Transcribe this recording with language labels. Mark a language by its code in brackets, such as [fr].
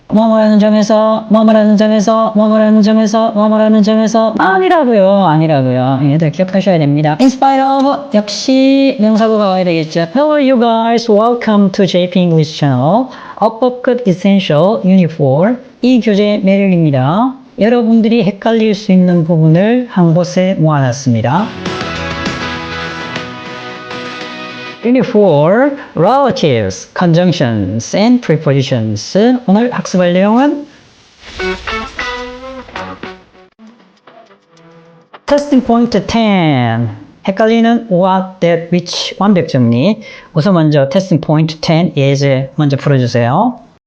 [ko] 뭐뭐라는 점에서, 뭐뭐라는 점에서, 뭐뭐라는 점에서, 뭐뭐라는 점에서 아니라고요. 아니라고요. 얘들 기억하셔야 됩니다. In spite of 역시 명사구가 와야 되겠죠. [en] Hello you guys, welcome to JP English Channel. [ko] 어법 끝 essential unit 4. 이 교재의 매력입니다. 여러분들이 헷갈릴 수 있는 부분을 한 곳에 모아놨습니다. [en] Unit 4, relatives, conjunctions, and prepositions. [ko] 오늘 학습할 내용은 Testing point 10. 헷갈리는 what, that, which 완벽 정리. 우선 먼저 testing point 10 예제 먼저 풀어주세요.